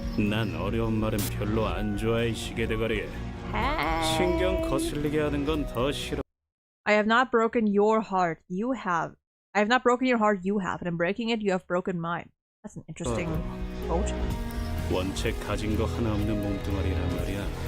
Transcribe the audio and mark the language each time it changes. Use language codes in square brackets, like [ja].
[ko] 난 어려운 말은 별로 안 좋아해 시계대가리에. 신경 거슬리게 하는 건 더 싫어. [en] I have not broken your heart. You have. I have not broken your heart. You have. And in breaking it, you have broken mine. That's an interesting quote. [ko] 원체 가진 거 하나 없는 몸뚱아리란 말이야.